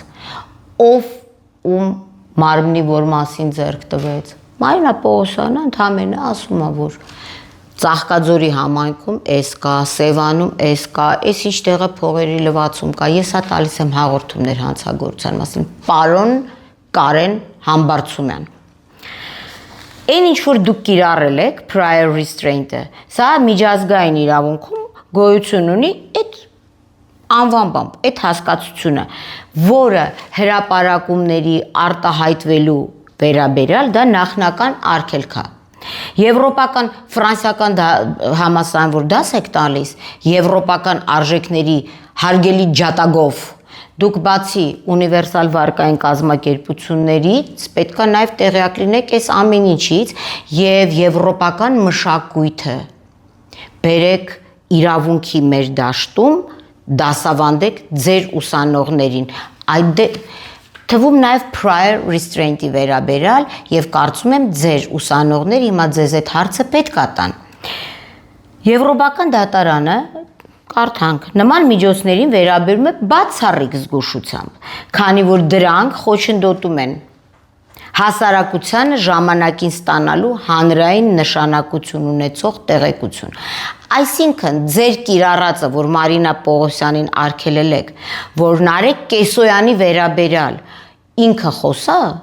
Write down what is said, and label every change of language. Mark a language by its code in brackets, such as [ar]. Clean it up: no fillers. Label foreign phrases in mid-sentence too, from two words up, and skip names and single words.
[hy] ով ում մարմնի որ մասին ձեռք տվեց։ Մարինա Պողոսյանը ընդհանրապես ասում է, որ Ծաղկաձորի համայնքում էս կա, Սևանում էս կա, էս ինչ տեղը փողերի լվացում կա, ես հա տալիս եմ հաղորդումներ հանցագործության մասին, պարոն Կարեն Համբարձումյան։ Այն ինչ որ դուք կիրառել եք [en] prior restraint- [hy] ը, սա միջազգային իրավունքում գոյություն ունի այդ անվանբամբ, այդ հասկացությունը, որը հրապարակումների արտահայտվելու վերաբերյալ դա նախնական արգելք է։ Եվրոպական, ֆրանսիական համալսարան որ դաս եք տալիս, եվրոպական արժեքների հարգելի ջատագով Դուք բացի ունիվերսալ վարկային կազմակերպություններից պետք է նաև տեղյակ լինեք այս ամեն ինչից եւ եվրոպական մշակույթը բերեք իրավունքի մեր դաշտում դասավանդեք ձեր ուսանողներին այդ թվում նաև [en] prior restraint- [hy] ի վերաբերյալ եւ կարծում եմ ձեր ուսանողները հիմա ձեզ այդ հարցը պետք է տան Եվրոպական դատարանը Կարդանք նման միջոցներին վերաբերում է բացառիկ զգուշությամբ, քանի որ դրանք խոչընդոտում են հասարակությանը ժամանակին ստանալու հանրային նշանակություն ունեցող տեղեկություն։ Այսինքն ձեր կիրառածը, որ Մարինա Պողոսյանին արգելել եք, որ Նարեկ Կեսոյանի վերաբերյալ ինքը խոսա,